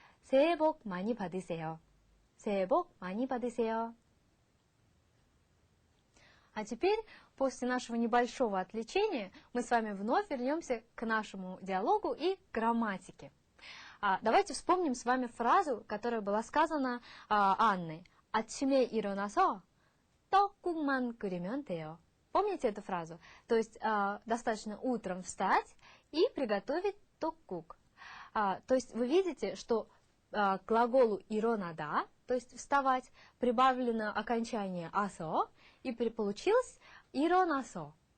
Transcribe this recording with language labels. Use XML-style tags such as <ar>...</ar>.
<ko>새해 복 많이 받으세요. 새해 복 많이 받으세요.</ko> <ru>А теперь, после нашего небольшого отвлечения, мы с вами вновь вернемся к нашему диалогу и к грамматике. Давайте вспомним с вами фразу, которая была сказана Анной.</ru> <ko>아침에 일어나서 떡국만 끓이면 돼요.</ko> <ru>Помните эту фразу? То есть достаточно утром встать и приготовить токкук. То есть вы видите, что к глаголу иронада, то есть вставать, прибавлено окончание асо, и получилось иронасо.</ru>